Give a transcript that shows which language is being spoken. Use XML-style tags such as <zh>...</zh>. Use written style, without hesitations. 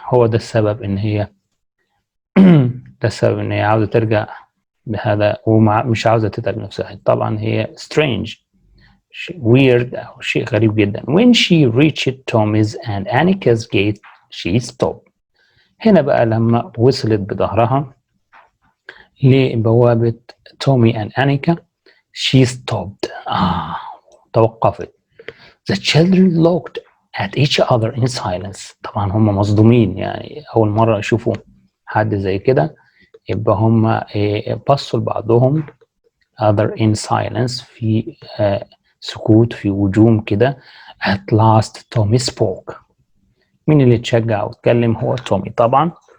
<ar>هو ده السبب إن هي عاوزة ترجع بهذا ومش عاوزة تتعب نفسها. طبعا هي</ar> <en>strange weird</en> <ar>أو شيء غريب جدا.</ar> <en>when she reached Tommy's and Annika's gate she stopped.</en> <ar>هنا بقى لما وصلت بظهرها لبوابة تومي</ar> <en>and Annika she stopped.</en> <ar>توقفت.</ar> <en>the children looked at each other in silence.</en> <ar>طبعا هم مصدومين، يعني أول مرة يشوفوا حد زي كده، يبقى هم بصوا لبعضهم</ar> <en>other in silence</en> <ar>في سكوت، في وجوم كده.</ar> <en>at last Tommy spoke.</en> <ar>مين اللي اتشجع واتكلم؟ هو تومي طبعا.</ar>